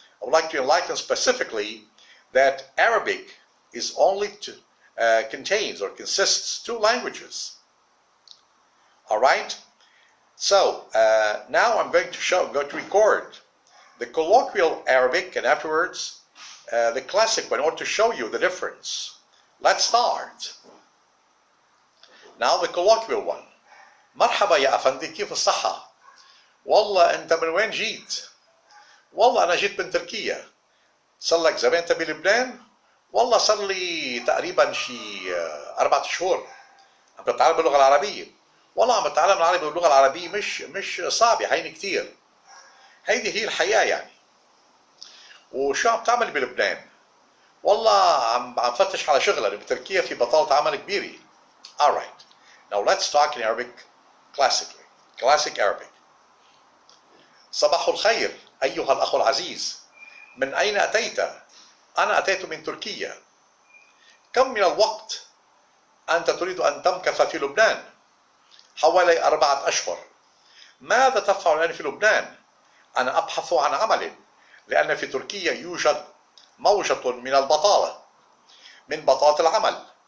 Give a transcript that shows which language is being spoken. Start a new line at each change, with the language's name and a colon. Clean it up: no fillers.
English: I would like to enlighten specifically that Arabic is only contains or consists two languages. All right. So now I'm going to record the colloquial Arabic, and afterwards the classic one, in order to show you the difference. Let's start. Now the colloquial one.
Arabic: مرحبا يا أفندي، كيف الصحة؟ والله أنت من وين جيت؟ والله أنا جيت من تركيا. صار لك زمان أنت بلبنان؟ والله صار لي تقريبا شي 4 شهور عم بتعلم اللغة العربية. والله عم بتعلم العربي واللغة العربية مش صعبة، هيني كتير. هيدي هي الحياة يعني. وشو عم تعمل بلبنان؟ والله عم فتش على شغلة بتركيا، في بطالة عمل كبيرة.
English: Alright. Now let's talk in Arabic classically. Classic Arabic.
Arabic: صباح الخير أيها الأخ العزيز. من أين أتيت؟ أنا أتيت من تركيا. كم من الوقت أنت تريد أن تمكث في لبنان؟ حوالي 4 أشهر. ماذا تفعل الآن في لبنان؟ أنا أبحث عن عمل، لأن في تركيا يوجد موجة من البطالة، من بطالة العمل.